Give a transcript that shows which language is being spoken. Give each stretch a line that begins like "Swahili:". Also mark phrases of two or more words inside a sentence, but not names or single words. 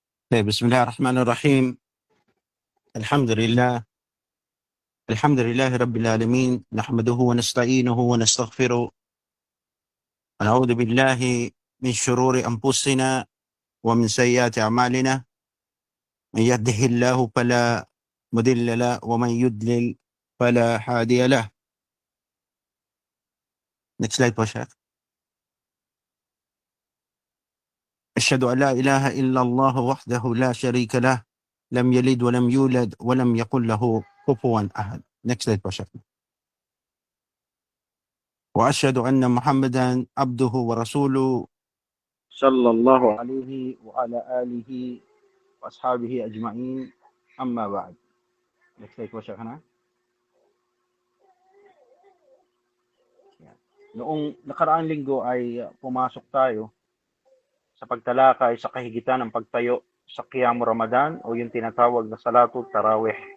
Arabic: طيب، بسم الله الرحمن الرحيم. الحمد لله الحمد لله رب العالمين، نحمده ونستعينه ونستغفره ونعوذ بالله من شرور أنفسنا ومن سيئات أعمالنا. من يهده الله فلا مضل له ومن يضلل فلا هادي له.
English: Next slide po, Sheikh.
Arabic: أشهد أن لا إله إلا الله وحده لا شريك له، لم يلد ولم يولد ولم يكن له كفوا أحد.
English: Next slide po, Sheikh.
Arabic: وأشهد أن محمدا عبده ورسوله صلى الله عليه وعلى آله وأصحابه أجمعين، أما بعد.
English: Next slide
Filipino: po, Sheikhana. Noong nakaraang linggo ay pumasok tayo sa pagtalakay sa kahigitan ng pagtayo sa
Arabic: قيام رمضان
Filipino: o yung tinatawag na
Arabic: صلاة التراويح.